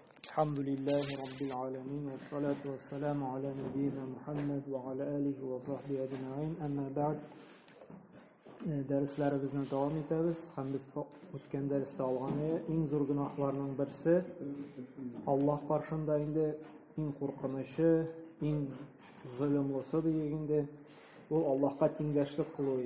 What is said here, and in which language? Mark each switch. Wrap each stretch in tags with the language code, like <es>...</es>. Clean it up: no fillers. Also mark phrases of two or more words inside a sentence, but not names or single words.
<ar>الحمد لله رب العالمين والصلاة والسلام على نبينا محمد وعلى آله وصحبه أجمعين. أما بعد</ar> <uz>derslerimizni davom etamiz. Ham biz o'tgan darsda olgan eng zo'r gunohlarning birisi Alloh qarshida endi eng qo'rqinishi, eng zulmlisi deganda u Allohga tengdashlik qiluvdi.</uz>